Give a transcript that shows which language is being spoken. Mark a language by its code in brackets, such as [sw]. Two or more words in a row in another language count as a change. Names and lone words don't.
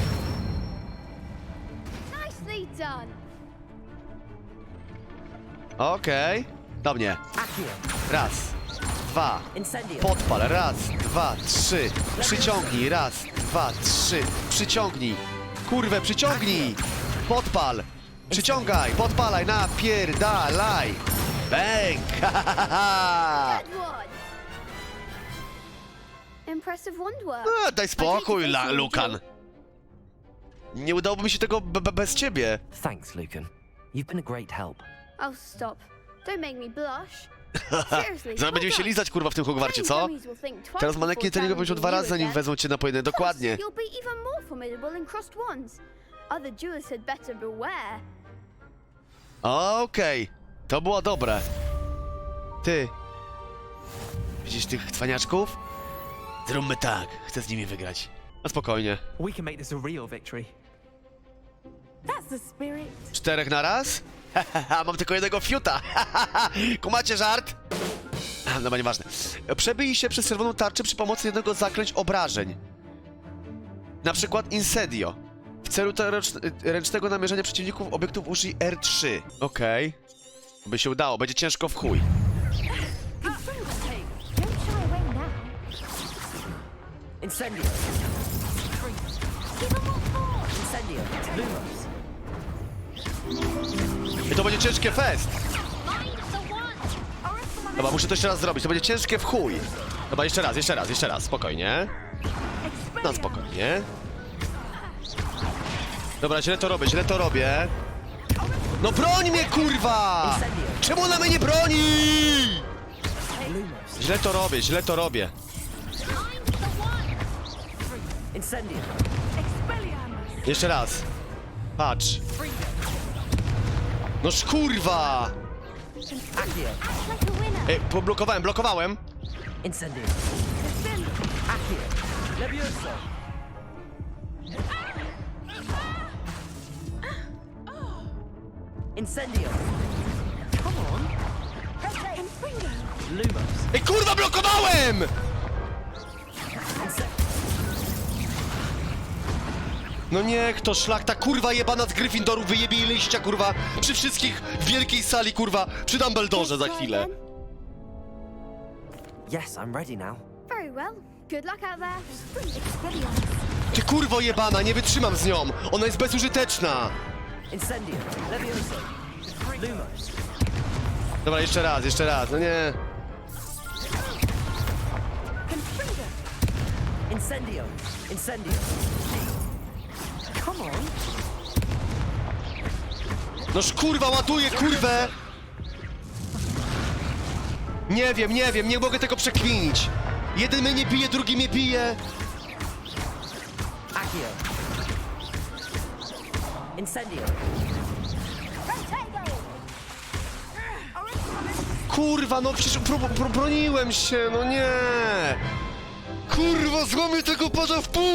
[en] Nicely done. [pl] Okej. Do mnie. Accio. Raz, dwa. Incendio. Podpal. Raz, dwa, trzy. Przyciągnij. Raz, dwa, trzy. Przyciągnij. Kurwę, przyciągnij. Podpal. Przyciągaj. Podpalaj. Napierdalaj. Bang. Ha, ha, ha. [en] Good one. Impressive wand work. [pl] A, daj spokój, Lukan. Nie udałoby mi się tego bez ciebie. [en] Thanks, Lucan. You've been a great help. Oh, stop. Don't make me blush. Seriously, [pl] Zaraz będziemy się lizać, kurwa, w tym Hogwarcie, co? Teraz maneki treningu powiedział 2 razy, zanim wezmą cię na pojedynek. Dokładnie. [en] You'll be even more formidable in crossed wands. Other duelists had better beware. [pl] Okej. To było dobre. Ty. Widzisz tych cwaniaczków? Zróbmy tak. Chcę z nimi wygrać. No spokojnie. [en] We can make this a real victory. That's the spirit. [pl] 4 na raz? Mam tylko jednego fiuta. Kumacie żart? No, nieważne. Przebij się przez czerwoną tarczę przy pomocy jednego z zaklęć obrażeń. Na przykład Incendio. W celu ręcznego namierzenia przeciwników obiektów użyj R3. Okej. By się udało, będzie ciężko w chuj. Incendio. Incendio. Lumos. I to będzie ciężkie fest. Dobra, muszę to jeszcze raz zrobić, to będzie ciężkie w chuj. Dobra, jeszcze raz, spokojnie. No, spokojnie. Dobra, źle to robię. No broń mnie, kurwa! Czemu ona mnie nie broni? Źle to robię. Incendio. Jeszcze raz. Patrz. No kurwa! Accio. Blokowałem. Incendio. Accio. Levioso. Incendio. [en] Come on. Lumos. [pl] Ej, kurwa, blokowałem! No niech to szlachta, kurwa jebana z Gryffindoru wyjebie jej liścia, kurwa, przy wszystkich w wielkiej sali, kurwa, przy Dumbledorze za chwilę. [en] Yes, I'm ready now. Very well. Good luck out there. [pl] Ty kurwo jebana, nie wytrzymam z nią, ona jest bezużyteczna. Incendio. Levioso. Lumos. Dobra, jeszcze raz, no nie. Incendio. Incendio. [en] Come on. [pl] Noż kurwa, ładuję, kurwę! Nie wiem, nie mogę tego przekminić. Jeden mnie nie bije, drugi mnie bije. Accio. Incendio. Kurwa, no przecież broniłem się, no nie! Kurwa, złamię tego pada w pół!